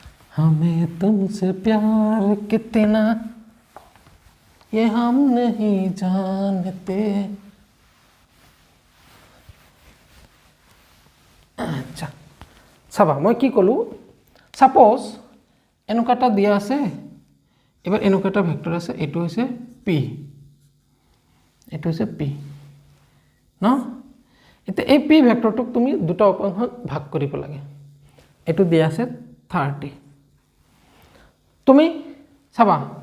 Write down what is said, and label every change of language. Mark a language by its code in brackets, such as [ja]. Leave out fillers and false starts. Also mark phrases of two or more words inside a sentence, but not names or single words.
[hi] हमें तुमसे प्यार कितना ये हम नहीं जानते। [as] আচ্ছা চাবা মই কি ক'লোঁ সাপোজ এনেকুৱা এটা দিয়া আছে এবাৰ এনেকুৱা এটা ভেক্টৰ আছে এইটো হৈছে পি এইটো হৈছে পি ন এতিয়া এই পি ভেক্টৰটোক তুমি দুটা উপাংশত ভাগ কৰিব লাগে এইটো দিয়া আছে 30 তুমি চাবা